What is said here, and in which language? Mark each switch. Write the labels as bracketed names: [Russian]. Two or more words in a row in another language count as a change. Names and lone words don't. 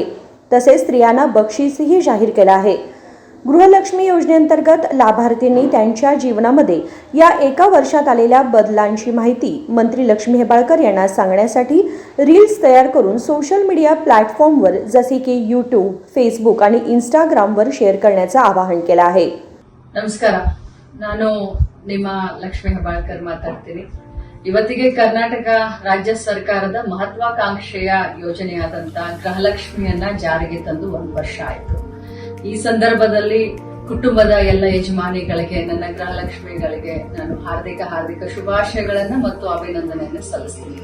[Marathi] तसेच स्त्रियांना बक्षीसही जाहीर केलं आहे. गृहलक्ष्मी योजनेअंतर्गत लाभार्थींनी त्यांच्या जीवनामध्ये या 1 वर्षात आलेल्या बदलांची माहिती मंत्री लक्ष्मी हेब्बाळकर यांना सांगण्यासाठी रील्स तयार करून सोशल मीडिया प्लॅटफॉर्मवर जसे की यूट्यूब, फेसबुक आणि इंस्टाग्रामवर शेअर करण्याचं आवाहन केलं आहे. [Kannada] ನಮಸ್ಕಾರ, ನಾನು ನಿಮ್ಮ ಲಕ್ಷ್ಮೀ ಹೆಬ್ಬಾಳ್ಕರ್ ಮಾತಾಡ್ತೀನಿ. ಇವತ್ತಿಗೆ ಕರ್ನಾಟಕ ರಾಜ್ಯ ಸರ್ಕಾರದ ಮಹತ್ವಾಕಾಂಕ್ಷೆಯ ಯೋಜನೆಯಾದಂತ ಗೃಹಲಕ್ಷ್ಮಿಯನ್ನ ಜಾರಿಗೆ ತಂದು 1 ವರ್ಷ ಆಯಿತು. ಈ ಸಂದರ್ಭದಲ್ಲಿ ಕುಟುಂಬದ ಎಲ್ಲ ಯಜಮಾನಿಗಳಿಗೆ, ನನ್ನ ಗೃಹಲಕ್ಷ್ಮಿಗಳಿಗೆ ನಾನು ಹಾರ್ದಿಕ ಶುಭಾಶಯಗಳನ್ನ ಮತ್ತು ಅಭಿನಂದನೆಯನ್ನು ಸಲ್ಲಿಸ್ತೀನಿ.